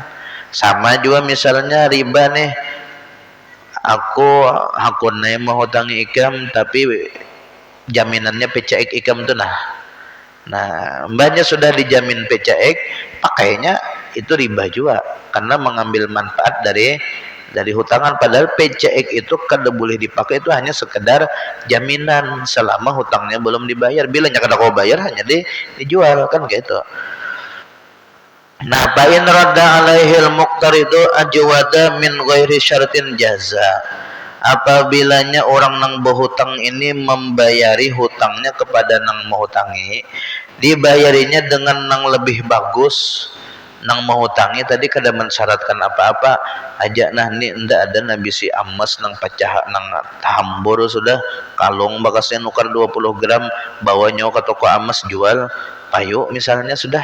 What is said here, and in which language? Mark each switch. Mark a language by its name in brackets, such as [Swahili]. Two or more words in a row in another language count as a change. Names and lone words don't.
[Banjar] Sama juga misalnya riba nih. Aku hakune mau hutangi ikam tapi jaminannya PCX ikam tuh nah mbaknya sudah dijamin PCX pakainya itu riba juga karena mengambil manfaat dari hutangan. Padahal PCX itu kada boleh dipakai, itu hanya sekedar jaminan selama hutangnya belum dibayar. Bilanya kada kau bayar hanya dijual kan gitu. Nah, [Arabic] فإن رد عليه المقترض أجود من غير شرط جاز. [Banjar] Apabilanya orang nang berhutang ini membayari hutangnya kepada nang menghutangi, dibayarinya dengan nang lebih bagus. Nang menghutangi tadi kada mensyaratkan apa-apa aja nah ni ndak ada nabi si amas nang pecah nang hambur sudah kalung bakasnya nukar 20 gram bawanya ke toko amas jual payu misalnya sudah.